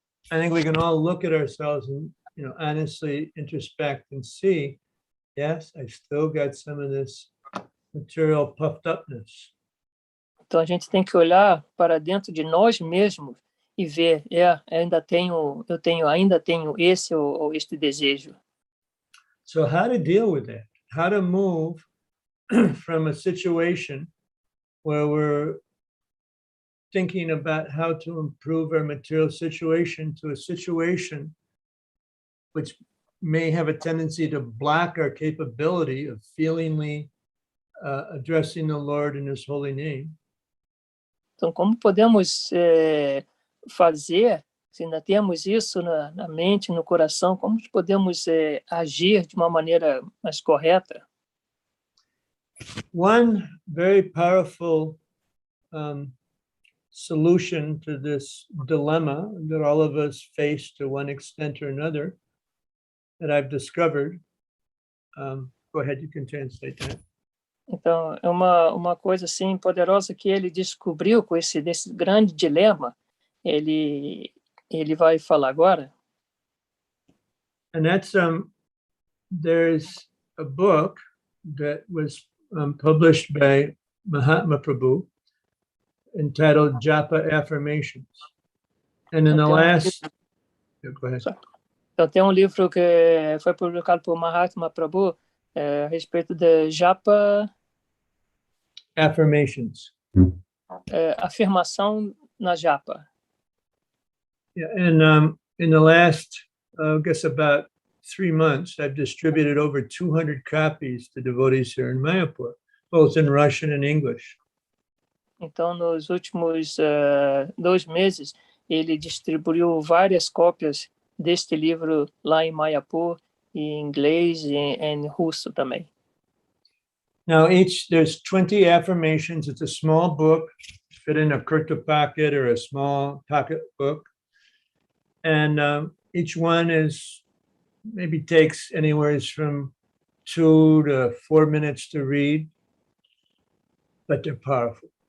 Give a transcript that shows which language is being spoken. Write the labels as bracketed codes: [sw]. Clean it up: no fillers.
[en] I think we can all look at ourselves and, you know, honestly introspect and see, yes, I still got some of this material puffed upness. [pt] Então a gente tem que olhar para dentro de nós mesmos e ver, ainda tenho esse ou este desejo. [en] So how to deal with that? How to move from a situation where we're thinking about how to improve our material situation to a situation which may have a tendency to block our capability of feelingly addressing the Lord in His holy name. [pt] Então, como podemos fazer, se ainda temos isso na mente, no coração, como podemos agir de uma maneira mais correta? [en] One very powerful solution to this dilemma that all of us face to one extent or another that I've discovered. Go ahead, you can translate that. [pt] Então, é uma coisa assim poderosa que ele descobriu com desse grande dilema. Ele vai falar agora. [en] And that's there's a book that was published by Mahatma Prabhu entitled Japa Affirmations. And in the last, go ahead. [pt] Então tem livro que foi publicado por Mahatma Prabhu a respeito de Japa [en] Affirmations. [pt] Afirmação na Japa. [en] Yeah, and in the last, I guess about 3 months, I've distributed over 200 copies to devotees here in Mayapur, both in Russian and English. [pt] Então, nos últimos 2 meses, ele distribuiu várias cópias deste livro lá em Mayapur, em inglês e em russo também. [en] Now, there's 20 affirmations. It's a small book, fit in a kurta pocket or a small pocket book. And each one maybe takes anywhere from 2 to 4 minutes to read, but they're powerful.